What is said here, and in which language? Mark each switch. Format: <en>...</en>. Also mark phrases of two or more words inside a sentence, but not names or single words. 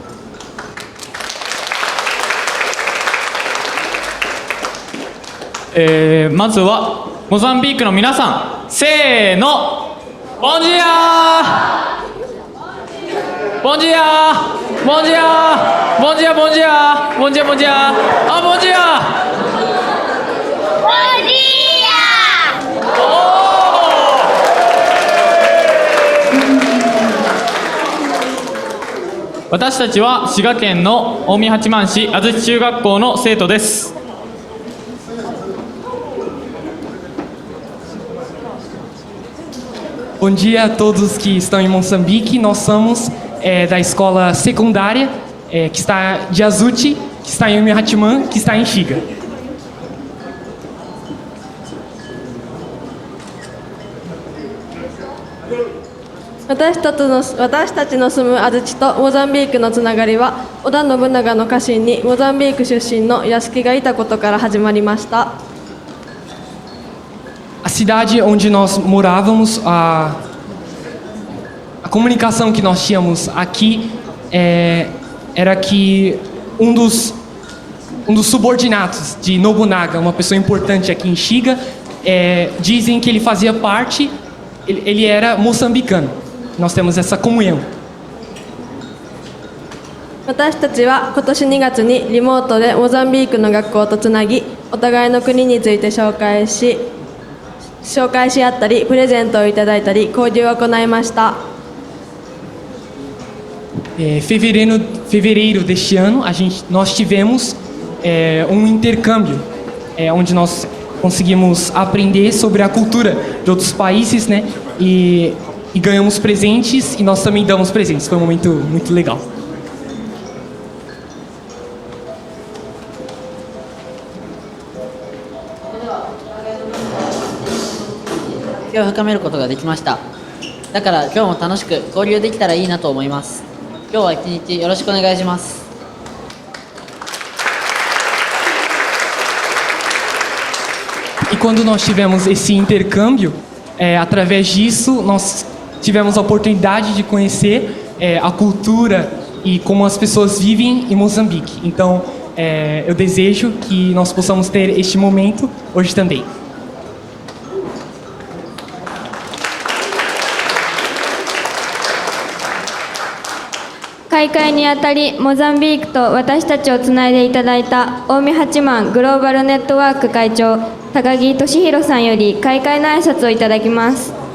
<ja>まずはモザンビークの皆さん、せーの、</ja> <pt>bom dia bom dia bom dia bom dia bom dia bom dia bom dia</pt> <ja>あ、</ja> <pt>bom dia</pt> <ja>私たちは滋賀県の近江八幡市安土中学校の生徒です。</ja> <pt>Bom dia a todos que estão em Moçambique. Nós somos da escola secundária que está de Azuti, que está em Umihatman, que está em Xiga.</pt> <ja>私たちの住む安土とモザンビークのつながりは織田信長の家臣にモザンビーク出身の屋敷がいたことから始まりました。</ja> <pt>A cidade onde nós morávamos, a comunicação que nós tínhamos aqui era que um dos subordinados de Nobunaga, uma pessoa importante aqui em Xiga, dizem que ele fazia parte, ele era moçambicano. Nós temos essa comunhão.</pt> <ja>私たちは今年2月にリモートでモザンビークの学校とつなぎ、お互いの国について紹介し合ったり、プレゼントをいただいたり、交流を行いました。</ja> <pt>Fevereiro deste ano, nós tivemos um intercâmbio, onde nós conseguimos aprender sobre a cultura de outros países, né? E ganhamos presentes e nós também damos presentes. Foi um momento muito legal.</pt> <ja>気を深めることができました。だから今日も楽しく交流できたらいいなと思います。今日は一日よろしくお願いします。</ja> <pt>E quando nós tivemos esse intercâmbio, através disso nós tivemos a oportunidade de conhecer a cultura e como as pessoas vivem em Moçambique. Então, eu desejo que nós possamos ter este momento hoje também.</pt> <ja>開会にあたりモザンビークと私たちをつないでいただいた近江八幡グローバルネットワーク会長高木俊弘さんより開会の挨拶をいただきます。</ja>